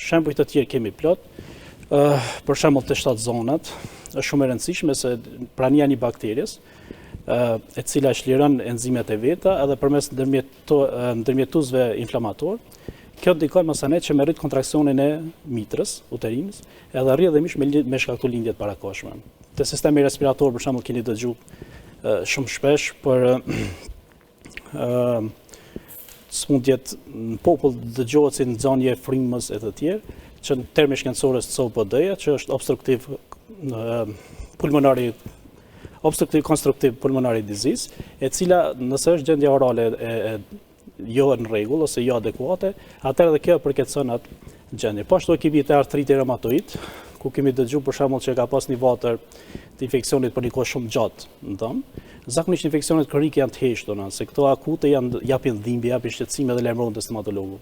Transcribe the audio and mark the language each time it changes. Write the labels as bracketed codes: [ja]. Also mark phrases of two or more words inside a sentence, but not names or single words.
[sq] Shembuj të tjerë kemi plot. Për shembull të 7 zonat, është shumë e rëndësishme se prania një bakteries, e cila shliron enzimet e veta edhe përmes ndërmjetuzve inflamator, kjo ndikon masanet që me rrit kontraksionin e mitrës, uterinës, edhe rrjedhimisht me shkaktu lindjet parakohshme. Te sistemi respirator, për shembull, keni dëgjuar shumë shpesh për smundjet në popull dëgjohet si nxënje frymës e të tjerë, që në termi shkencore COPD-ja, që është [en] obstructive constructive pulmonary disease, [sq] e cila nëse është gjendja orale jo në rregull ose jo adekuate, atëherë edhe kjo përkeçon atë gjendje. Po ashtu kemi të artriti reumatoid, ku kemi dëgjuar për shembull që ka pas një vatër të infeksionit për një kohë shumë gjatë në dëm. Zakonisht infeksionet kronike janë të heshtuna, se këto akute japin dhimbje, japin shqetësime dhe lajmëron te stomatologu.